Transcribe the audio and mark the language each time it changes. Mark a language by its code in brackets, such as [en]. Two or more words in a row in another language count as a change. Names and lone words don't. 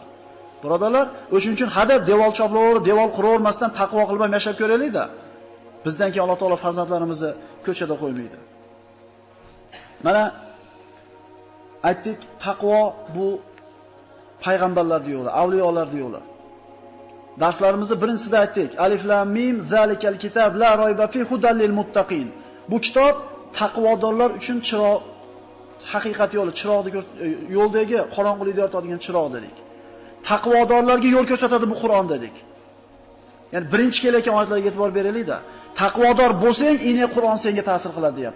[uz] Birodarlar, o'shuning uchun hadab devor choplaverib, devor quravermasdan taqvo qilib ham yashab ko'raylik-da. Bizdan keyin Alloh taolo farzandlarimizni ko'chada qo'ymaydi. Mana aytdik, taqvo bu payg'ambarlar yo'li, avliyolar yo'li. Darslarimizda birinchisida aytdik, [ar] ألف لام ميم ذلك الكتاب لا ريب فيه هدى للمتقين. [uz] Bu kitob taqvodorlar uchun chiroq, haqiqat yo'li, chiroqni yo'ldagi qorong'ulikni yoritadigan chiroq dedik. Taqvodorlarga yo'l ko'rsatadi bu Qur'on dedik. Ya'ni birinchi kelayotgan oyatlarga e'tibor beraylik-da. Taqvodor bo'lsang, ine Qur'on senga ta'sir qiladi, deyapti.